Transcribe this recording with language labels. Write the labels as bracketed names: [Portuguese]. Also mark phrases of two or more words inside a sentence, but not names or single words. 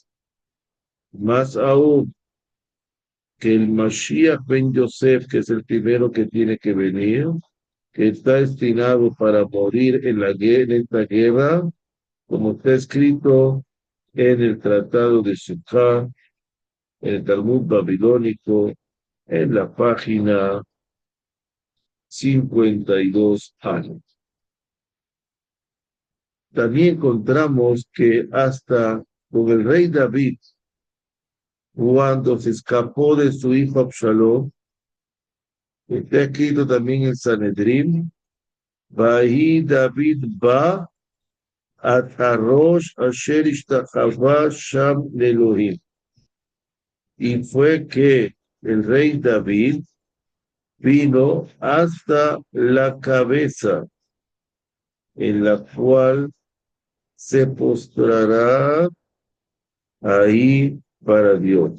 [Spanish] Más aún, que el Mashiach ben Yosef, que es el primero que tiene que venir, que está destinado para morir en esta guerra, como está escrito en el Tratado de Sukkah, en el Talmud babilónico, en la página 52 años. También encontramos que hasta con el rey David, cuando se escapó de su hijo Absalom, está escrito también en Sanedrín, [Hebrew] ויהי דוד בא עד הראש אשר ישתחוה שם אלהים. [Spanish] Y fue que el rey David vino hasta la cabeza en la cual se postrará ahí para Dios.